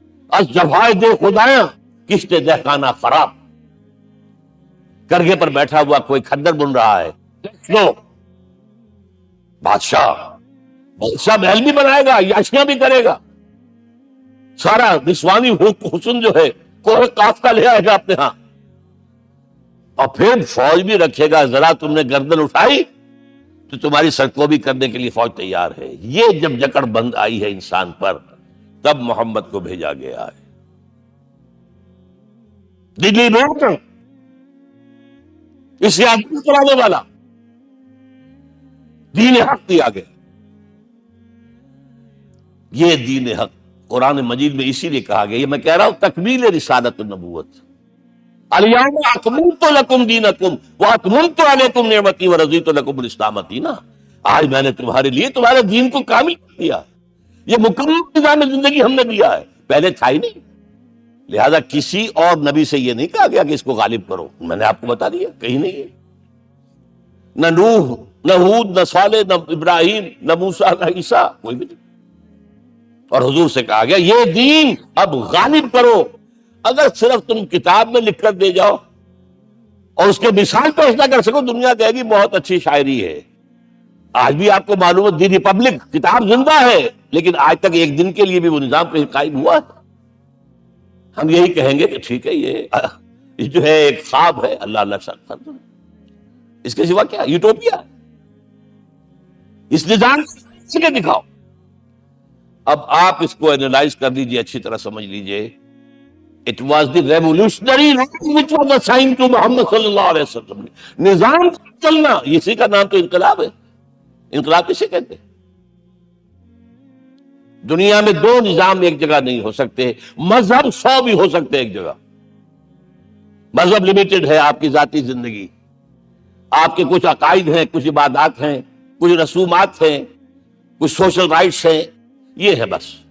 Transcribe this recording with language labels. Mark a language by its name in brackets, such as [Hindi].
[Persian] از جفائے دے خدایاں کشتے دہقانہ خراب. [Urdu] کرگھے پر بیٹھا ہوا کوئی کھدر بن رہا ہے، بادشاہ محل بھی بنائے گا، یاشیاں بھی کرے گا، سارا نسوانی حسن جو ہے کوہ کاف کا لے آئے گا اپنے ہاں، اور پھر فوج بھی رکھے گا. ذرا تم نے گردن اٹھائی تو تمہاری سرکوبی کرنے کے لیے فوج تیار ہے. یہ جب جکڑ بند آئی ہے انسان پر، تب محمد کو بھیجا گیا ہے. دلی نوٹ اسے عادت کرانے والا دین حق دیا گیا. یہ دین حق قرآن مجید میں اسی لیے کہا گیا، یہ میں کہہ رہا ہوں تکمیل رسالت النبوت. [Arabic] الیوم اکملت لکم دینکم واتممت علیکم نعمتی ورضیت لکم الاسلام دینا. [Urdu] آج میں نے تمہارے لیے تمہارے دین کو کامل کر دیا. یہ مکمل نظام زندگی ہم نے دیا ہے، پہلے تھا ہی نہیں. لہذا کسی اور نبی سے یہ نہیں کہا گیا کہ اس کو غالب کرو. میں نے آپ کو بتا دیا کہیں نہیں ہے. نہ نوح، نہ ہود، نہ صالح، نہ ابراہیم، نہ موسیٰ، نہ عیسیٰ، کوئی بھی نہیں. اور حضور سے کہا گیا یہ دین اب غالب کرو. اگر صرف تم کتاب میں لکھ کر دے جاؤ اور اس کے مثال پیش نہ کر سکو، دنیا کہے گی بہت اچھی شاعری ہے. آج بھی آپ کو معلوم ہے دی ریپبلک کتاب زندہ ہے، لیکن آج تک ایک دن کے لیے بھی وہ نظام کہیں قائم ہوا ہے. ہم یہی کہیں گے کہ ٹھیک ہے، یہ جو ہے ایک خواب ہے، اللہ اللہ سب کر دو. اس کے سوا کیا یوٹوپیا؟ اس نظام سے دکھاؤ. اب آپ اس کو اینالائز کر لیجئے، اچھی طرح سمجھ لیجئے. [English] It was the revolutionary rule which was assigned to Muhammad صلی اللہ علیہ وسلم. [Urdu] نظام چلنا، اسی کا نام تو انقلاب ہے. انقلاب کسے کہتے ہیں؟ دنیا میں دو نظام ایک جگہ نہیں ہو سکتے. مذہب 100 بھی ہو سکتے ایک جگہ. مذہب لمیٹڈ ہے، آپ کی ذاتی زندگی، آپ کے کچھ عقائد ہیں، کچھ عبادات ہیں، کچھ رسومات ہیں، کچھ سوشل رائٹس ہیں، یہ ہے بس.